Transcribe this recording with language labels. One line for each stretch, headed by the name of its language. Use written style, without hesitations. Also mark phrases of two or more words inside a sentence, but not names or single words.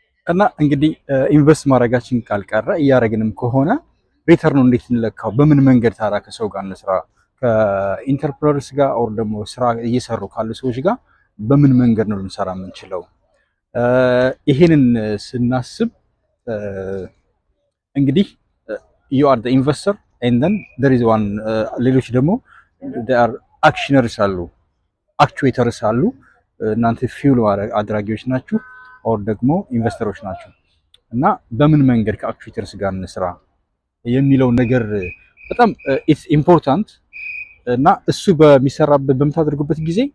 Amharic: እና እንግዲህ ኢንቨስት ማድረጋችን ካልቀረ እያደረግንም ከሆነ ሪተርኑ እንዴት እንለካው? በምን መንገድ ታራ ከሰው ጋር እንስራ? ከኢንተርፕረነርስ ጋር ኦር ደግሞ ስራ እየሰሩ ካሉ ሰዎች ጋር በምን መንገድ ነው ልንሰራ የምንችለው? ይሄንን ስናስብ እንግዲህ
English: you are the investor and then there is one
Amharic: ሌሎች ደግሞ
English: they are actioners
Amharic: አሉ፣ actuators አሉ። እናንተ ፊውል አድራጊዎች ናችሁ ኦር ደግሞ ኢንቨስተሮች ናችሁ። እና በምን መንገድ ከአክቹዌተርስ ጋር እንስራ የሚለው ነገር በጣም
English: it's important።
Amharic: እና እሱ በሚሰራበት በምታደርጉበት ጊዜ